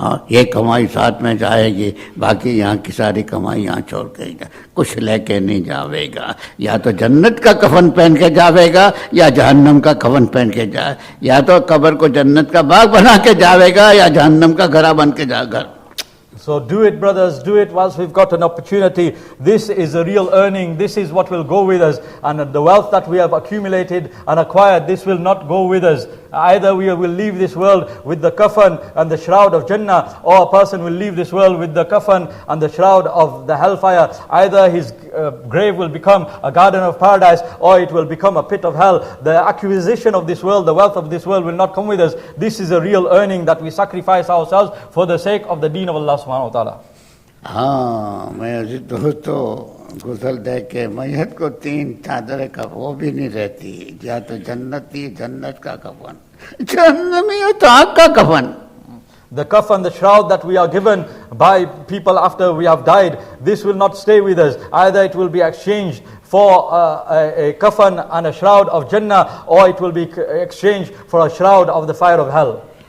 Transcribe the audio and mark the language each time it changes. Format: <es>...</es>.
<hi>ये कमाई साथ में जाएगी, बाकी यहाँ की सारी कमाई यहाँ छोड़ के कुछ लेके नहीं जावेगा। या तो जन्नत का कफन पहन के जावेगा या जहन्नम का कफन पहन के जाए, या तो कब्र को जन्नत का बाग बना के जावेगा या जहन्नम का घरा बन के जाएगा।</hi> <en>So do it, brothers, do it whilst we've got an opportunity. This is a real earning. This is what will go with us. And the wealth that we have accumulated and acquired, this will not go with us. Either we will leave this world with the kafan and the shroud of Jannah, or a person will leave this world with the kafan and the shroud of the hellfire. Either his grave will become a garden of paradise, or it will become a pit of hell. The acquisition of this world, the wealth of this world will not come with us. This is a real earning that we sacrifice ourselves for the sake of the deen of Allah subhanahu wa ta'ala.</en> <hi>मैं अजी दोस्तों गुसल दे के मैयत को 3 चादरें का वो भी नहीं रहती, या तो जन्नत का कफन, जहन्नमी तो आग का कफन।</hi> <en>The kafan, the shroud that we are given by people after we have died, this will not stay with us. Either it will be exchanged for a kafan and a shroud of Jannah, or it will be exchanged for a shroud of the fire of hell.</en>